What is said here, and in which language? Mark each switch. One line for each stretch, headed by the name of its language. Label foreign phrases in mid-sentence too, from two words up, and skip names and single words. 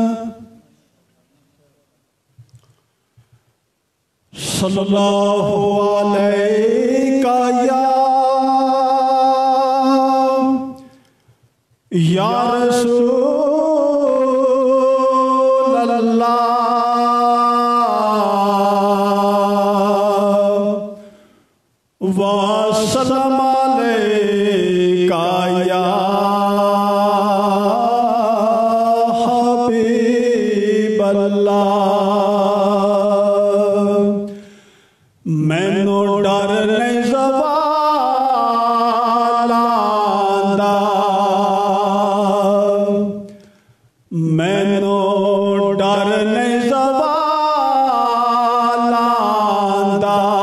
Arabic: صلى الله عليك يا رسول الله وسلم عليك يا حبيب الله.
Punjabi: مینوں ڈر نہیں زوال آندا، مینوں ڈر نہیں زوال آندا.